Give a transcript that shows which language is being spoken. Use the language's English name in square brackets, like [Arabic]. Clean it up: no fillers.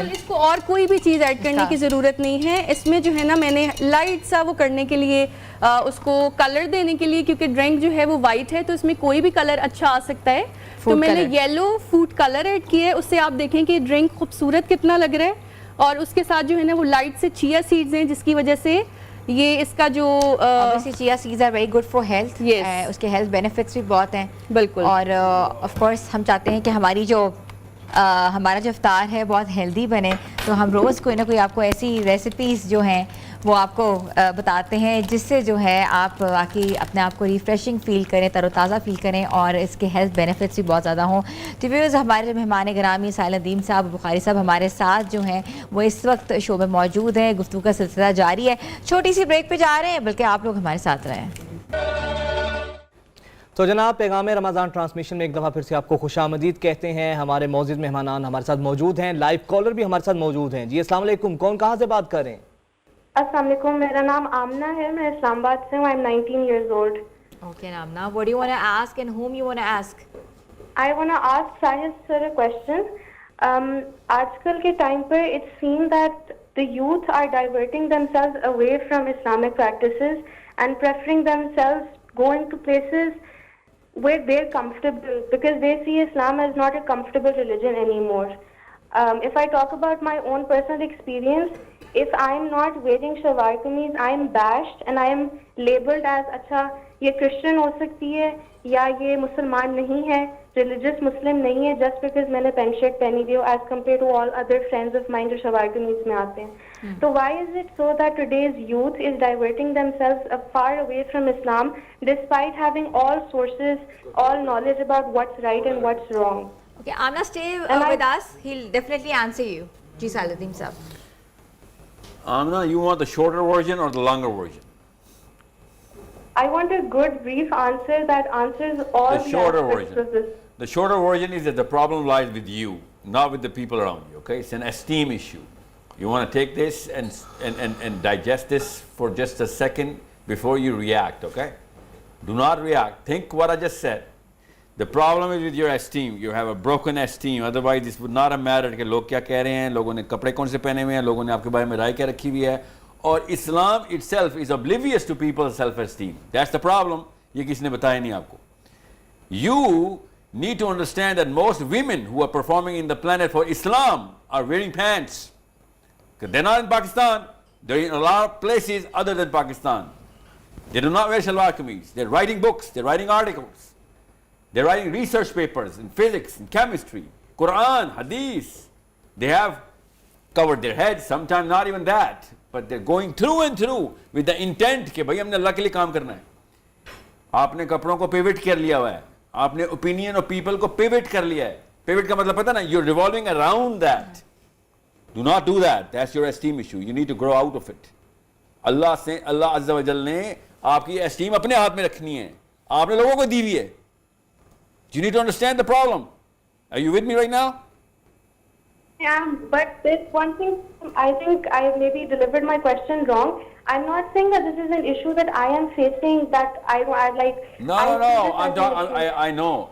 [Urdu] اس کو اور کوئی بھی چیز ایڈ کرنے کی ضرورت نہیں ہے. اس میں جو ہے نا میں نے لائٹ سا وہ کرنے کے لیے اس کو کلر دینے کے لیے, کیونکہ ڈرنک جو ہے وہ وائٹ ہے تو اس میں کوئی بھی کلر اچھا آ سکتا ہے, تو میں نے یلو فوڈ کلر ایڈ کیا ہے. اس سے آپ دیکھیں کہ ڈرنک خوبصورت کتنا لگ رہا ہے. اور اس کے ساتھ جو ہے نا وہ لائٹ سے چیا سیڈز ہیں جس کی وجہ سے یہ اس کا جو [English] obviously chia seeds are very good for health. Yes. [Urdu] اس کے health benefits بھی بہت ہیں. بالکل. اور of course ہم چاہتے ہیں کہ ہمارا جو افطار ہے بہت ہیلدی بنے, تو ہم روز کوئی نہ کوئی آپ کو ایسی ریسیپیز جو ہیں وہ آپ کو بتاتے ہیں جس سے جو ہے آپ باقی اپنے آپ کو ریفریشنگ فیل کریں, تر و تازہ فیل کریں, اور اس کے ہیلتھ بینیفٹس بھی بہت زیادہ ہوں. تو ویورز, ہمارے مہمان گرامی ساحل ندیم صاحب, بخاری صاحب ہمارے ساتھ جو ہیں وہ اس وقت شو میں موجود ہیں. گفتگو کا سلسلہ جاری ہے, چھوٹی سی بریک پہ جا رہے ہیں, بلکہ آپ لوگ ہمارے ساتھ رہیں. تو جناب, پیغام رمضان ٹرانسمیشن میں ایک دفعہ پھر سے آپ کو خوش آمدید کہتے ہیں. ہمارے معزز مہمانان ہمارے ساتھ موجود ہیں, لائیو کالر بھی ہمارے ساتھ موجود ہیں. جی السلام علیکم, کون کہاں سے بات کر رہے ہیں؟ السلام علیکم, میرا نام آمنہ ہے, میں اسلام آباد سے ہوں. [English] I'm 19 years old. Okay, Amna, what do you want to ask and whom you want to ask? I want to ask Sahil sir a question. [Urdu] آج کل کے time per [English] it seems that the youth are diverting themselves away from Islamic practices and preferring themselves going to places where they're comfortable, because they see Islam as not a comfortable religion anymore. If I talk about my own personal experience, if I'm not wearing shalwar kameez, I'm bashed and I'm labeled as [Urdu] اچھا یہ Christian ہو سکتی ہے یا یہ مسلمان نہیں ہے, [English] Religious Muslim نہیں ہے, just because میں نے پینٹ شرٹ پہنی ہوئی ہو as compare to all other friends of mine جو شلوار قمیض میں آتے ہیں. تو why is it so that today's youth is diverting themselves far away from Islam despite having all sources, all knowledge about what's right and what's wrong. Okay, Amna, stay with us. He'll definitely answer you. [Urdu] Ji Salahuddin sahab. [English] Amna, you want the shorter version or the longer version? I want a good brief answer that answers all The shorter aspects version. of this. The shorter version is that the problem lies with you, not with the people around you, okay? It's an esteem issue. You want to take this and digest this for just a second before you react, okay? Do not react. Think what I just said. The problem is with your esteem. You have a broken esteem. Otherwise, this would not have mattered [Urdu] کہ لوگ کیا کہہ رہے ہیں, لوگوں نے کپڑے کون سے پہنے ہوئے ہیں, لوگوں نے آپ کے بارے میں رائے کیا رکھی ہوئی ہے. اور اسلام [English] itself is oblivious to people's self-esteem. That's the problem. [Urdu] یہ کسی نے بتایا نہیں آپ کو. [English] You need to understand that most women who are performing in the planet for Islam are wearing pants. They're not in Pakistan. They're in a lot of places other than Pakistan. They do not wear shalwar kameez. They're writing books. They're writing articles. They're writing research papers in physics, in chemistry, Quran, Hadith. They have covered their heads, sometimes not even that. But they're going through and through with the intent [Urdu] کہ بھائی ہم نے اللہ کے لیے کام کرنا ہے. آپ نے کپڑوں کو پیوٹ کر لیا ہوا ہے, آپ نے اوپینین اور پیپل کو پیوٹ کر لیا ہے. پیوٹ کا مطلب پتہ نا, [English] you're revolving around that. Do not do that. That's your esteem issue. You need to grow out of it. [Urdu] اللہ عز و جل نے آپ کی اسٹیم اپنے ہاتھ میں رکھنی ہے, آپ نے لوگوں کو دی ہوئی ہے. [English] You need to understand the problem. Are you with me right now? Yeah, but there's one thing, I think I maybe delivered my question wrong. I'm not saying that this is an issue that I am facing, that I like... No. I know.